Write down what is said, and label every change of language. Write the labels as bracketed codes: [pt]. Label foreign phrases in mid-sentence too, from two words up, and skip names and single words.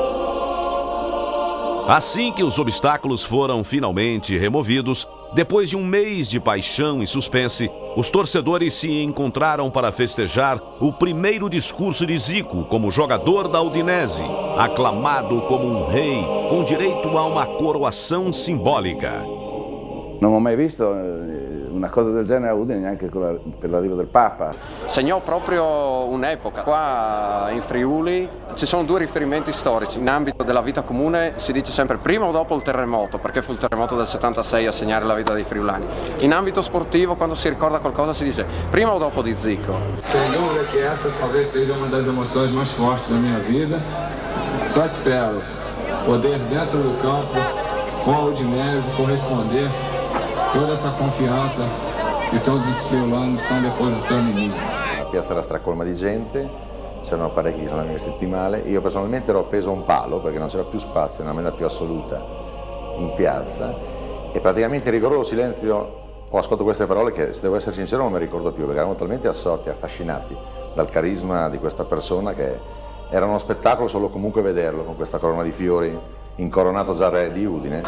[pt] Assim que os obstáculos foram finalmente removidos, depois de um mês de paixão e suspense, os torcedores se encontraram para festejar o primeiro discurso de Zico como jogador da Udinese, aclamado como um rei, com direito a uma coroação simbolica. [it] Non ho mai visto una cosa del genere a Udine, neanche per l'arrivo del Papa. Segnò proprio un'epoca. Qua in Friuli ci sono due riferimenti storici. In ambito della vita comune si dice sempre prima o dopo il terremoto, perché fu il terremoto del 76 a segnare la vita dei friulani. In ambito sportivo, quando si ricorda qualcosa, si dice prima o dopo di Zico. [pt] Sem dúvida que essa talvez seja uma das emoções mais fortes da minha vida. Só espero poder, dentro do campo, com a Udinese, corresponder toda essa confianza [it] che tutti i friulani stanno depositando in me. La piazza era stracolma di gente, c'erano parecchi che sono andati vestiti male. Io personalmente ero appeso a un palo perché non c'era più spazio nella maniera più assoluta in piazza e praticamente in rigoroso silenzio ho ascoltato queste parole che, se devo essere sincero, non mi ricordo più perché eravamo talmente assorti, affascinati dal carisma di questa persona che era uno spettacolo solo comunque vederlo con questa corona di fiori, incoronato già re di Udine.